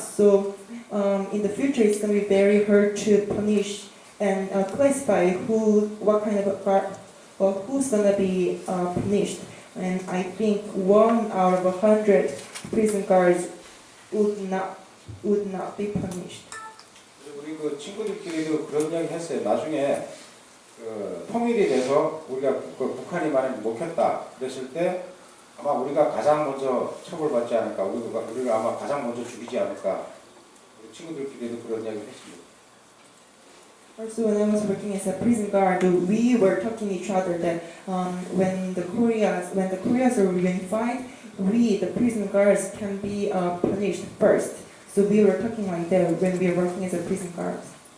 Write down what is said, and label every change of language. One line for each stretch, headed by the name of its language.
English: So in the future, it's going to be very hard to punish and classify what kind of guard or who's going to be punished. And I think 1 out of 100 prison guards would not be punished.
Korean: 우리 그 친구들끼리도 그런 이야기 했어요. 나중에 그 통일이 돼서 우리가 북한이 만약 먹혔다 그랬을 때 아마 우리가 가장 먼저 처벌받지 않을까, 우리가 아마 가장 먼저 죽이지 않을까. 우리 친구들끼리도 그런 이야기를 했습니다.
English: Also, when I was working as a prison guard, we were talking to each other that when the Koreas are reunified, we, the prison guards, can be punished first. So we were talking like that when we were working as a prison guards.